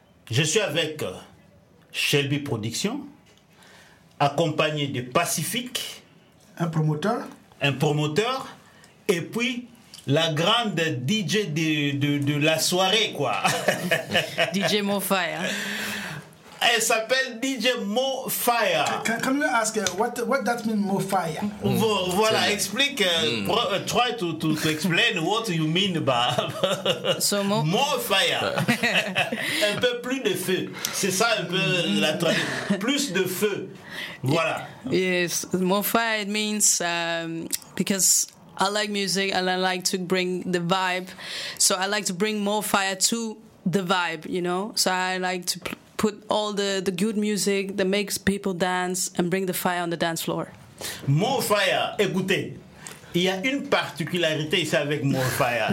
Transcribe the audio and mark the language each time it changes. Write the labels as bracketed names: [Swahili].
[French] Je suis avec... Shelby Production, accompagné de Pacifique, un promoteur, et puis la grande DJ de la soirée, quoi. DJ Mo Fire. Elle s'appelle DJ Mo Fire. [English] Can you ask what that means, Mo Fire? [French] Voilà, explique. [English] Try to explain what you mean by so [French] Mo Fire. Un peu plus de feu. C'est ça un peu la traduction. Plus de feu. Voilà. [English] Yes, Mo Fire means because I like music and I like to bring the vibe. So I like to bring Mo Fire to the vibe, you know. So I like to put all the good music that makes people dance and bring the fire on the dance floor. [French] More Fire, écoutez, il y a une particularité ici avec More Fire.